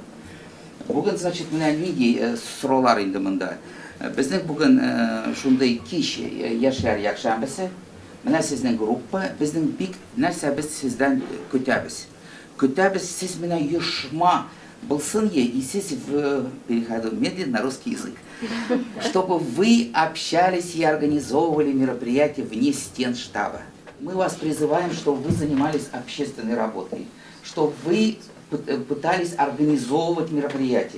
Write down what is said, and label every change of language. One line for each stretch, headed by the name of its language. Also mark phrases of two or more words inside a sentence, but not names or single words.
Tatar: Бүген, значит, менә нинди сораулар инде монда. Безнең бүген шундый кич яшьләр якшәмбесе. Менә сезнең группа, безнең бик нәрсә без сездән көтәбез. Көтәбез, сез менә юшма булсын и сез
Russian: переходу медленно на русский язык. Чтобы вы общались и организовывали мероприятия вне стен штаба. Мы вас призываем, чтобы вы занимались общественной работой, чтобы вы пытались организовывать мероприятия.